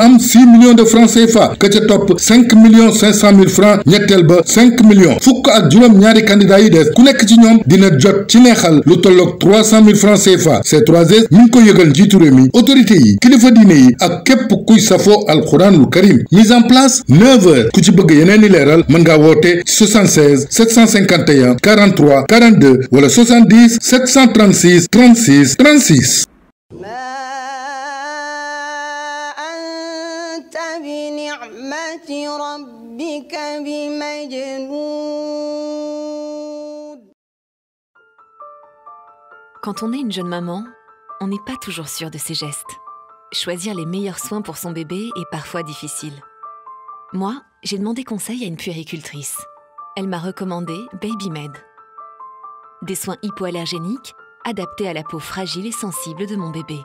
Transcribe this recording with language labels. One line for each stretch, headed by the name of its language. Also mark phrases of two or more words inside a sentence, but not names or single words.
Wolof: am
French: 6 millions de francs CFA
Wolof: ka ca topp
French: 5 millions 500 mille francs
Wolof: ñetteel ba 5 millions fukk ak juróom ñaari candidats yi des ku nekk ci ñoom dina jot ci neexal lu tolloog
French: 300 mille francs CFA
Wolof: C3S mi ngi ko yëgal njiitu réew mi autorité yi kilifa diine yi ak képp kuy safoo
Arabic: القرآن الكريم
French: mise en place 9 heures
Wolof: ku ci bëgg yeneen i leeral mën ngaa woote 76 751 43 42 wala 70 736 36 36.
Arabic: بنعمة ربك بمجنون.
French: Quand on est une jeune maman, on n'est pas toujours sûr de ses gestes. Choisir les meilleurs soins pour son bébé est parfois difficile. Moi, j'ai demandé conseil à une puéricultrice. Elle m'a recommandé Babymed. Des soins hypoallergéniques adaptés à la peau fragile et sensible de mon bébé.